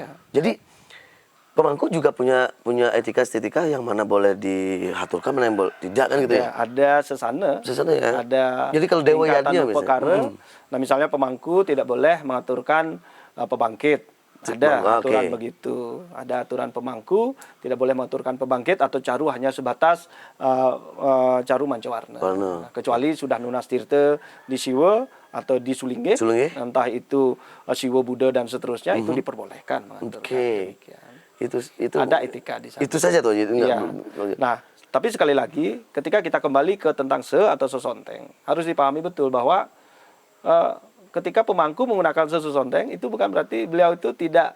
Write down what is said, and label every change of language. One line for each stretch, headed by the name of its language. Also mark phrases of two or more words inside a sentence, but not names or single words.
Indonesian: Jadi pemangku juga punya etika-estetika yang mana boleh diaturkan, mana yang tidak kan gitu ya. Ada sesana. Sesana ya. Ada Jadi kalau dewa tingkatan yadnya upekara. Nah, misalnya pemangku tidak boleh mengaturkan pembangkit. Ada aturan begitu. Ada aturan pemangku tidak boleh mengaturkan pembangkit atau caru hanya sebatas caru mancawarna. Nah, kecuali sudah
Balinese: nunas tirta
Indonesian: di Siwa atau di Sulingge. Entah itu Siwa Buddha dan seterusnya itu diperbolehkan mengaturkan demikian. Itu ada etika di sana. Itu saja tuh. Ya. Nah, tapi sekali lagi ketika kita kembali ke tentang atau sesonteng, harus dipahami betul bahwa ketika pemangku menggunakan sesonteng itu bukan berarti beliau itu tidak